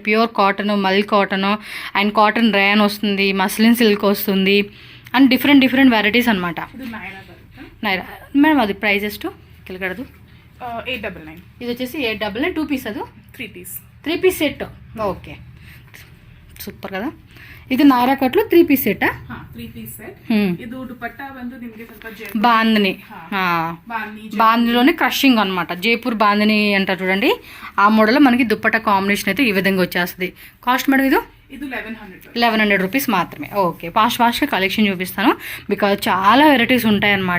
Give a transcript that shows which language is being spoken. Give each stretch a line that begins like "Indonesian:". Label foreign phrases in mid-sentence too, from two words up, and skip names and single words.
English: pure cotton, mul cotton and cotton rayon
Telugu: వస్తుంది,
English: muslin silk
Telugu: వస్తుంది,
English: and different varieties
Telugu: అనమాట. నైరా మేడం, అది ప్రైజెస్ కిలకడదు 899. ఇది వచ్చేసి 899. 2 పీస్ ಅದು 3 పీస్ సెట్. ఓకే, సూపర్ కదా. ఇది నారా కట్లో 3 పీస్ సెట్.
English: 3 piece set.
Kannada: ಇದು ದುಪಟ್ಟಾ ಬಂದು ನಿಮಗೆ ಸ್ವಲ್ಪ
Telugu: బాందిని, బాందినిలోనే క్రషింగ్ అనమాట. జైపూర్ బాందిని అంటారు చూడండి, ఆ మోడల్లో మనకి దుపట్టా కాంబినేషన్ అయితే ఈ విధంగా వచ్చేస్తుంది. కాస్ట్ మేడం ఇది 1100 రూపీస్ మాత్రమే. ఓకే, ఫాస్ట్గా కలెక్షన్ చూపిస్తాను, బికాజ్ చాలా వెరైటీస్ ఉంటాయన్నమాట.